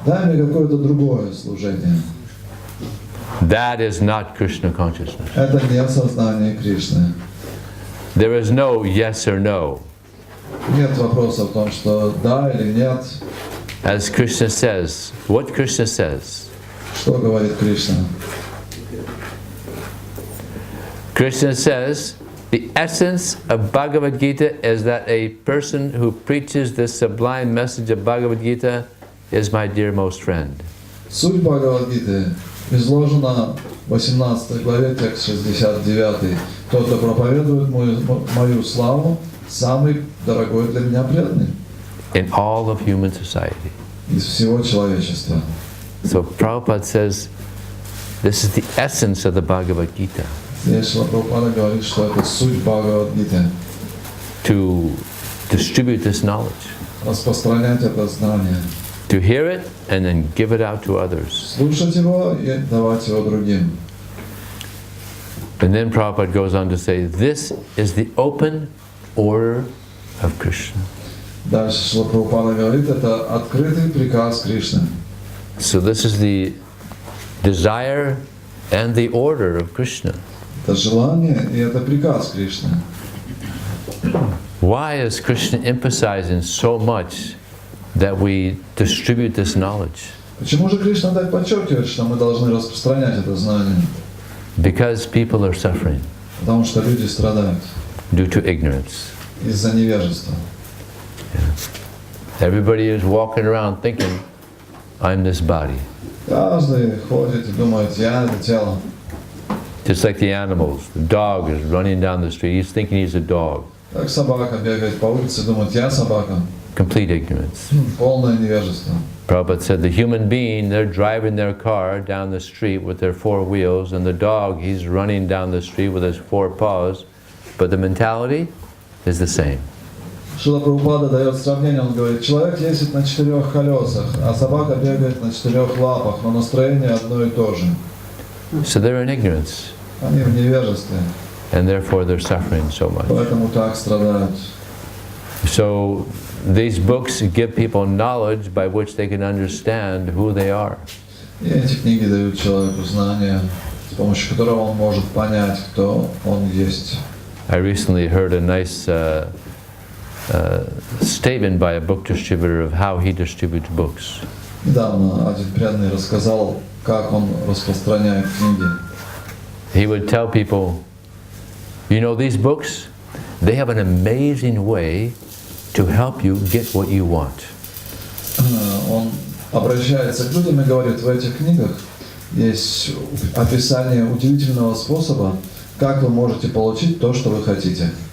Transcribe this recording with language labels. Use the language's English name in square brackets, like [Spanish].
[Russian] Дай мне какое-то другое служение. [English] That is not Krishna consciousness. [Russian] Это не сознание Кришны. [English] There is no yes or no. [Russian] Нет вопроса в том, что да или нет. [English] As Krishna says, what Krishna says? [Russian] Что говорит Кришна? [English] Krishna says, the essence of Bhagavad Gita is that a person who preaches the sublime message of Bhagavad Gita is my dearmost friend. [Russian] Суть Бхагавад-гиты изложена в 18 главе, текст 69. Тот, кто проповедует мою славу, самый дорогой для меня преданный. [English] In all of human society. [Russian] Из всего человечества. [English] So Prabhupada says, this is the essence of the Bhagavad Gita. [Russian] Здесь Шрила Прабхупада говорит, что это суть Бхагавад-гиты. [English] To distribute this knowledge. [Russian] Распространять это знание. [English] To hear it and then give it out to others. [Russian] Слушать его и давать его другим. [English] And then Prabhupada goes on to say, this is the open order of Krishna. [Russian] Дальше Шрила Прабхупада говорит, это открытый приказ Кришны. [English] So this is the desire and the order of Krishna. [Russian] Это желание и это приказ Кришны. [English] Why is Krishna emphasizing so much that we distribute this knowledge? [Russian] Почему же Кришна так подчеркивает, что мы должны распространять это знание? [English] Because people are suffering. [Russian] Потому что люди страдают. [English] Due to ignorance. [Russian] Из-за невежества. [English] Yeah. Everybody is walking around thinking, I'm this body. [Russian] Каждый ходит и думает, я это тело. [English] Just like the animals. The dog is running down the street. He's thinking he's a dog. [Russian] Как собака бегает по улице и думает, я собака. [English] Complete ignorance. [Russian] Полное невежество. [English] Prabhupada said the human being, they're driving their car down the street with their four wheels, and the dog, he's running down the street with his four paws, but the mentality is the same. [Russian] Шрила Прабхупада дает сравнение, он говорит, человек ездит на 4 колесах, а собака бегает на 4 лапах, но настроение одно и то же. [English] So they're in ignorance. [Russian] Они в невежестве. [English] And therefore they're suffering so much. [Russian] Поэтому так страдают. [English] So these books give people knowledge by which they can understand who they are. [Russian] И эти книги дают человеку знания, с помощью которого он может понять, кто он есть. [English] I recently heard a nice statement by a book distributor of how he distributes books. [Russian] Недавно один преданный рассказал, как он распространяет книги. [English] He would tell people, you know, these books, they have an amazing way to help you get what you want. [Russian] Он обращается к людям и говорит, в этих книгах есть описание удивительного способа, как вы можете получить то, что вы хотите.